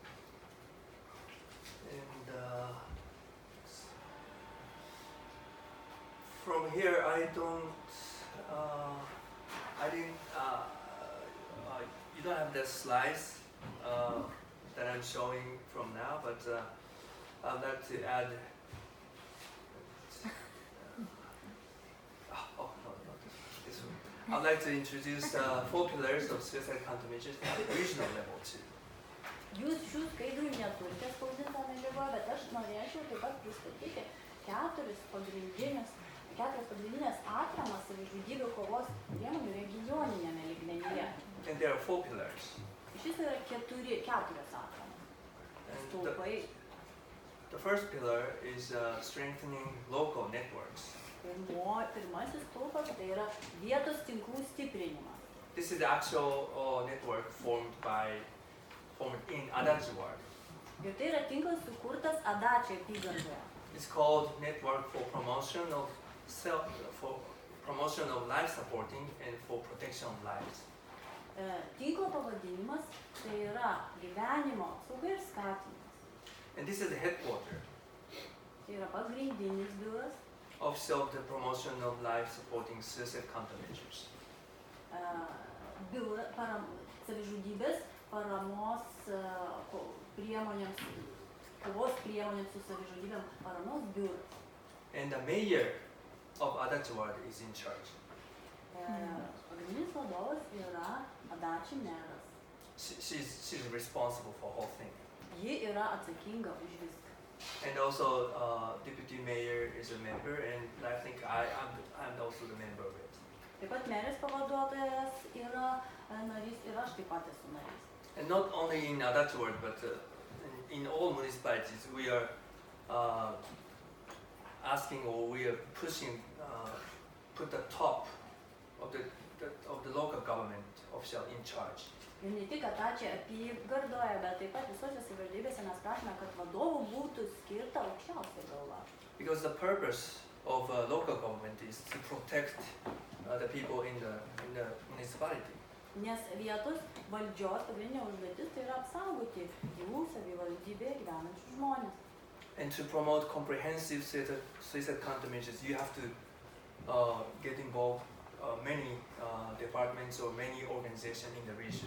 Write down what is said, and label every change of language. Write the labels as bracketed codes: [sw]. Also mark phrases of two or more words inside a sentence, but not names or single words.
[en] And from here, you don't have the slides that I'm showing from now, but I'd like to add. Oh no, not this one. I'd like to introduce 4 pillars of suicide countermeasures at the regional level too. [lt] Jūs šių skaidrų neturite spausdintą medžiagą, bet aš norėčiau taip pat pristatyti 4 pagrindinės atramas savižudybių kovos priemonių regioninėme lygmenyje. [en] And there are 4 pillars. [lt] Šis yra 4 atramas. [en] And [lt] Stulpai. [en] the first pillar is strengthening local networks. [lt] Pirmasis stulpas tai yra vietos tinklų stiprinimas. [en] This is the actual network formed in Adachi ward. [lt] Ir tai yra tinklas sukurtas Adačio apygardoje. [en] It's called Network for Promotion of Life Supporting and for Protection of Lives. [lt] Tinklo pavadinimas tai yra gyvenimo apsauga ir skatinimas. [en] And this is the headquarters [lt] Tai yra pagrindinis biuras, [en] of the promotion of life supporting suicide countermeasures. [lt] Savižudybės paramos priemonėms, kovos priemonėms su savižudybėm paramos biuras. [en] And the mayor of Adachi ward is in charge. [lt] Pagrindinis vadovas yra Adači meras. [en] She's responsible for the whole thing. [lt] Ji yra atsakinga už viską. [en] And also deputy mayor is a member, and I think I'm also the member of it. [lt] Taip pat merės pavaduotojas yra narys ir aš taip pat esu narys. [en] And not only in Adachi ward, but in all municipalities, we are asking, or we are pushing, put the top of the local government official in charge. [lt] Ir ne tik Adačio apygardoje, bet taip pat visose savivaldybėse mes prašome, kad vadovų būtų skirta aukščiausia galva. [en] Because the purpose of local government is to protect the people in the municipality. [lt] Nes vietos valdžios pagrindinė užduotis tai yra apsaugoti jų savivaldybėje gyvenančius žmones. [en] And to promote comprehensive suicide countermeasures, you have to get involved many departments or many organizations in the region.